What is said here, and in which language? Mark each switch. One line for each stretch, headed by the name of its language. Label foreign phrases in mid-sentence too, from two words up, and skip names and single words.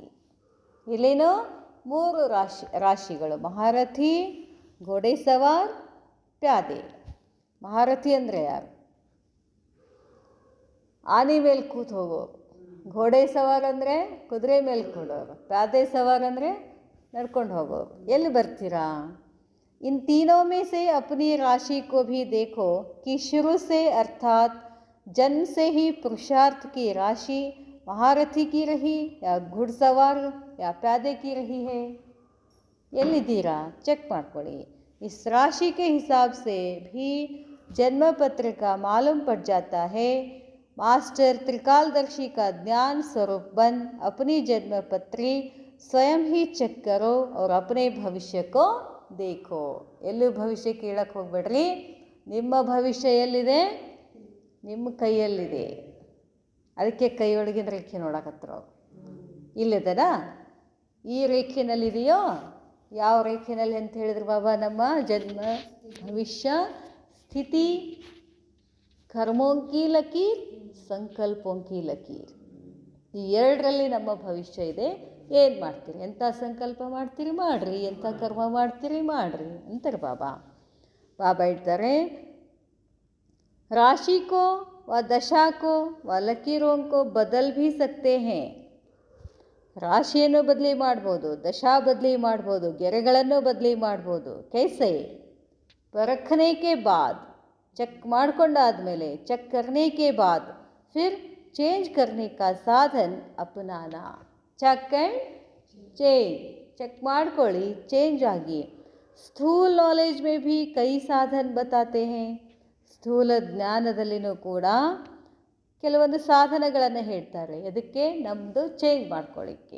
Kannada: ಇಲ್ಲಿನೂ 3 ರಾಶಿಗಳು, ಮಹಾರಥಿ,
Hindi: घोड़े सवार,
Kannada: ಪ್ಯಾದೆ. ಮಹಾರಥಿ ಅಂದರೆ ಯಾರು? ಆನೆ ಮೇಲೆ ಕೂತು ಹೋಗೋರು.
Hindi: घोड़े सवार
Kannada: ಅಂದರೆ ಕುದುರೆ ಮೇಲೆ ಕೊಡೋರು, ಪ್ಯಾದೆ ಸವಾರ ಅಂದರೆ ನಡ್ಕೊಂಡು ಹೋಗೋರು. ಎಲ್ಲಿ ಬರ್ತೀರಾ?
Hindi: इन तीनों में से अपनी राशि को भी देखो कि शुरू से अर्थात जन्म से ही पुरुषार्थ की राशि महारथी की रही या घुड़सवार या प्यादे की रही है.
Kannada: ಎಲ್ಲಿದ್ದೀರಾ ಚೆಕ್ ಮಾಡ್ಕೊಳ್ಳಿ.
Hindi: इस राशि के हिसाब से भी जन्म पत्र का मालूम पड़ जाता है. मास्टर त्रिकालदर्शी का ज्ञान स्वरूप बन अपनी जन्म पत्री स्वयं ही चेक करो और अपने भविष्य को देखो.
Kannada: ಎಲ್ಲೂ ಭವಿಷ್ಯ ಕೇಳಕ್ಕೆ ಹೋಗ್ಬೇಡ್ರಿ. ನಿಮ್ಮ ಭವಿಷ್ಯ ಎಲ್ಲಿದೆ? ನಿಮ್ಮ ಕೈಯಲ್ಲಿದೆ. ಅದಕ್ಕೆ ಕೈಯೊಳಗಿನ ರೇಖೆ ನೋಡಕತ್ರ ಇಲ್ಲಿದೆನಾ? ಈ ರೇಖೆನಲ್ಲಿದೆಯೋ? ಯಾವ ರೇಖೆನಲ್ಲಿ ಅಂತ ಹೇಳಿದ್ರು ಬಾಬಾ? ನಮ್ಮ ಜನ್ಮ, ಭವಿಷ್ಯ, ಸ್ಥಿತಿ,
Hindi: कर्मोंकी लकीर, संकल्पोंकी लकीर.
Kannada: ಈ ಎರಡರಲ್ಲಿ ನಮ್ಮ ಭವಿಷ್ಯ ಇದೆ. ಏನು ಮಾಡ್ತೀರಿ? ಎಂಥ ಸಂಕಲ್ಪ ಮಾಡ್ತೀರಿ ಮಾಡಿರಿ, ಎಂಥ ಕರ್ಮ ಮಾಡ್ತೀರಿ ಮಾಡಿರಿ ಅಂತಾರೆ ಬಾಬಾ. ಬಾಬಾ ಹೇಳ್ತಾರೆ,
Hindi: राशि को व दशा को व लकीरों को बदल भी सकते हैं.
Kannada: ರಾಶಿಯನ್ನು ಬದಲಿ ಮಾಡ್ಬೋದು, ದಶಾ ಬದಲಿ ಮಾಡ್ಬೋದು, ಗೆರೆಗಳನ್ನು ಬದಲಿ ಮಾಡ್ಬೋದು.
Hindi: कैसे? परखने के बाद,
Kannada: ಚೆಕ್ ಮಾಡ್ಕೊಂಡಾದ್ಮೇಲೆ,
Hindi: चेक करने के बाद फिर चेंज करने का साधन अपनाना.
English: check and change.
Kannada: ಚೆಕ್ ಮಾಡ್ಕೊಳ್ಳಿ, ಚೇಂಜ್ ಆಗಿ.
Hindi: स्थूल नॉलेज में भी कई साधन बताते हैं.
Kannada: ಸ್ಥೂಲ ಜ್ಞಾನದಲ್ಲಿನೂ ಕೂಡ ಕೆಲವೊಂದು ಸಾಧನಗಳನ್ನು ಹೇಳ್ತಾರೆ. ಅದಕ್ಕೆ ನಮ್ಮದು ಚೇಂಜ್ ಮಾಡ್ಕೊಳ್ಳಿಕ್ಕೆ.